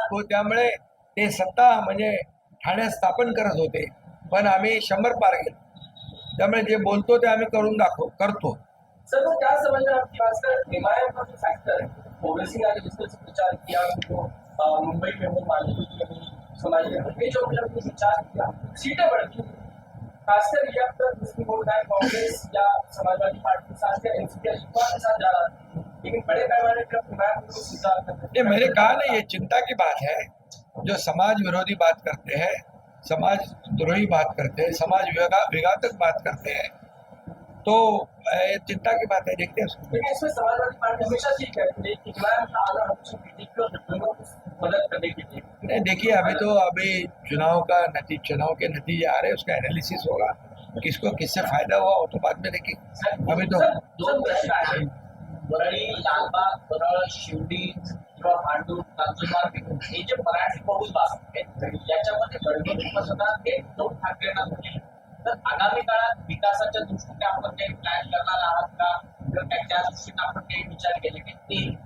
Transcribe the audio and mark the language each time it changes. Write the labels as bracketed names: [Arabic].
[Marathi] त्यामुळे ते सत्ता म्हणजे ठाण्यात स्थापन करत होते, पण आम्ही 100 पार गेलो. त्यामुळे जे बोलतो ते आम्ही करतो. [Hindi] सर वो क्या समझ रहे हैं आपकी बात सर? एमआईएम का जो फैक्टर है, ओवैसी ने जिस तरह से प्रचार किया, जो मुंबई में वो मालूम समाज में जो प्रचार किया, सीटें बढ़ती, खासकर ये अब तक मुस्लिम वोट बैंक कांग्रेस या समाजवादी पार्टी के साथ या एनसीपी के साथ जा रहा था, लेकिन बड़े पैमाने पर एमआईएम को स्वीकार करते ये मैंने कहा ना, ये चिंता की बात है. जो समाज विरोधी बात करते हैं, समाज द्रोही बात करते हैं, समाज विघातक बात करते हैं, तो ये चिंता की बात है. देखते हैं उसको. लेकिन इसमें समाजवादी पार्टी हमेशा ठीक है, लेकिन इमरान का आना हमेशा बीजेपी को गठबंधन को मदद करने के लिए. नहीं, देखिए अभी चुनाव के नतीजे आ रहे हैं, उसका एनालिसिस होगा, किसको किससे फायदा हुआ वो तो बाद में देखेंगे. अभी तो [Marathi] दोन प्रश्न आहेत. वरळी, लालबाग, परळ, शिवडी किंवा भांडूप, नंदुरबार हे जे मराठी बहुल भाषक आहेत, याच्यामध्ये घरगुती मतदान हे उद्धव ठाकरेंना होते. तर आगामी काळात विकासाच्या दृष्टीने आपण काही प्लॅन करणार आहात का, किंवा त्या दृष्टीने आपण काही विचार केले की ते.